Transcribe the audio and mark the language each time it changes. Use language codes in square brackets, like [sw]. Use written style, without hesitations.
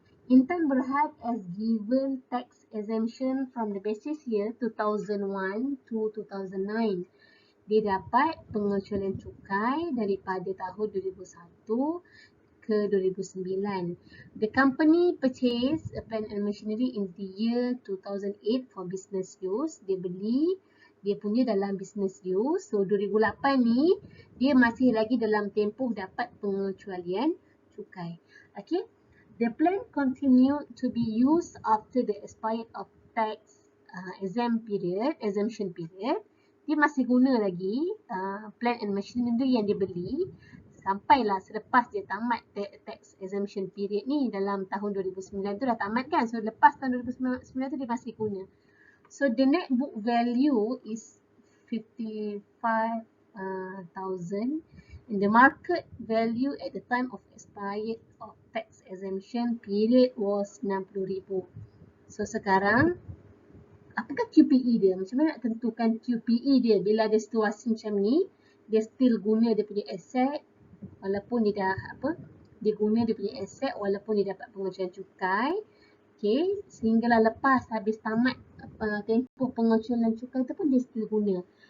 [en] Intan Berhad has given tax exemption from the basis year 2001 to 2009. [ms] Dia dapat pengecualian cukai daripada tahun 2001 ke 2009. [en] The company purchased a plant and machinery in the year 2008 for business use. [ms] Dia beli, dia punya dalam business use. So 2008 ni dia masih lagi dalam tempoh dapat pengecualian cukai. Okay. [en] The plant continued to be used after the expired of tax exemption period. [ms] Dia masih guna lagi plant and machinery yang dia beli sampailah selepas dia tamat [en] tax exemption period [ms] ni dalam tahun 2009 tu dah tamat kan. So lepas tahun 2009 tu dia masih guna. [en] So the net book value is 55,000 and the market value at the time of expired of tax exemption period was 60,000. [ms] So sekarang apakah QPE dia? Macam mana nak tentukan QPE dia bila ada situasi macam ni? Dia still guna dia punya aset walaupun dia dah dia guna dia punya aset walaupun dia dapat pengecualian cukai. Okay, sehinggalah lepas habis tamat tempoh pengecualian cukai tu pun dia still guna.